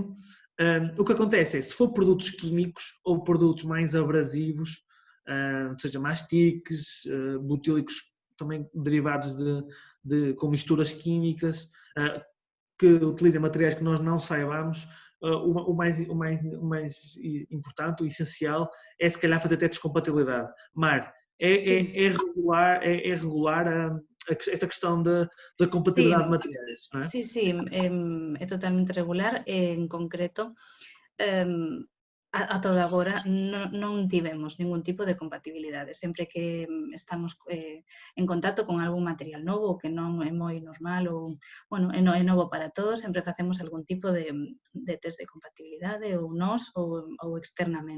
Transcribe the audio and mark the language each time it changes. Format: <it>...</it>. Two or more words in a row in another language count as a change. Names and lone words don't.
<pt>O que acontece é, se for produtos químicos ou produtos mais abrasivos, seja mastiques, butílicos também derivados com misturas químicas, que utilizem materiais que nós não saibamos, o mais importante, o essencial, é se calhar fazer testes de compatibilidade. Mar, é regular esta questão da compatibilidade de materiais, não é? Sim, é totalmente regular.</pt> <gl>En concreto, a toda agora non tivemos ningún tipo de compatibilidade. Sempre que estamos en contacto con algún material novo que non é moi normal ou, bueno, é novo para todos, sempre facemos algún tipo de test de compatibilidade ou nós ou externamente.</gl>